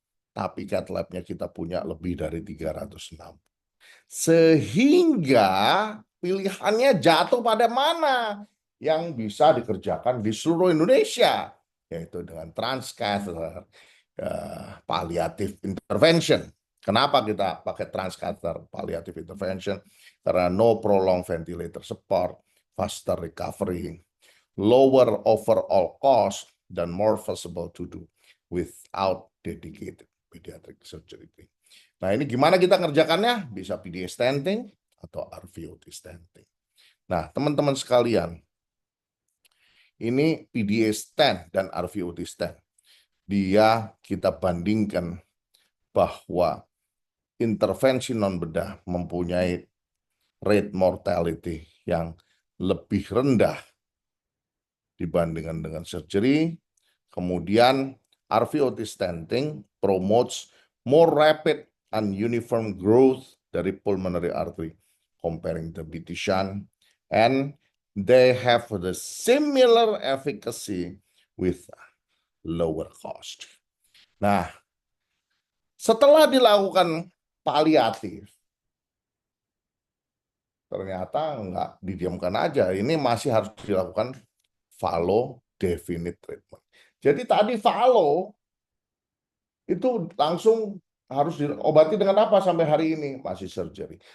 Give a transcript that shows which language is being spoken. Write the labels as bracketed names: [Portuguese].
[Indonesian] Tapi cath lab-nya kita punya lebih dari 306. Sehingga pilihannya jatuh pada mana yang bisa dikerjakan di seluruh Indonesia, yaitu dengan transcatheter palliative intervention. Kenapa kita pakai transcatheter palliative intervention? [English] Karena no prolonged ventilator support, faster recovery, lower overall cost, dan more feasible to do without dedicated pediatric surgery. [Indonesian] Nah, ini gimana kita ngerjakannya? Bisa PDA stenting atau RVOT stenting. Nah, teman-teman sekalian, ini PDA stent dan RVOT stent. Dia kita bandingkan bahwa intervensi non-bedah mempunyai rate mortality yang lebih rendah dibandingkan dengan surgery. [English] Kemudian RVOT stenting promotes more rapid and uniform growth dari pulmonary artery comparing the bitishan, and they have the similar efficacy with lower cost. [Indonesian] Nah, setelah dilakukan paliatif, ternyata nggak didiamkan aja. Ini masih harus dilakukan follow definite treatment. Jadi tadi follow itu langsung harus diobati dengan apa sampai hari ini? Masih surgery.